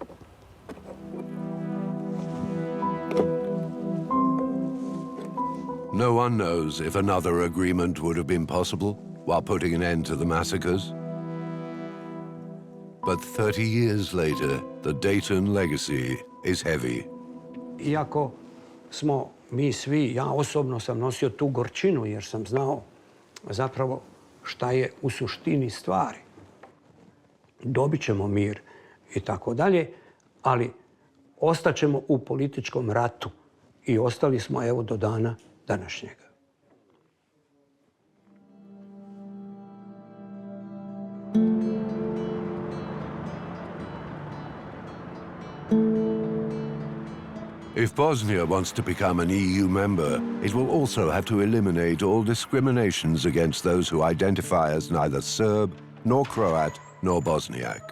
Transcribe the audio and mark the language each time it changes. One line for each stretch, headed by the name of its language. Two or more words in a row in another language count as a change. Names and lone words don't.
English: No one knows if another agreement would have been possible while putting an end to the massacres. But 30 years later, the Dayton legacy is heavy.
Bosnian: Iako smo mi svi, ja osobno sam nosio tu gorčinu jer sam znao zapravo šta je u suštini stvari. Dobit ćemo mir i tako dalje, ali ostaćemo u političkom ratu i ostali smo evo do dana današnjega.
English: If Bosnia wants to become an EU member, it will also have to eliminate all discriminations against those who identify as neither Serb, nor Croat, nor Bosniak.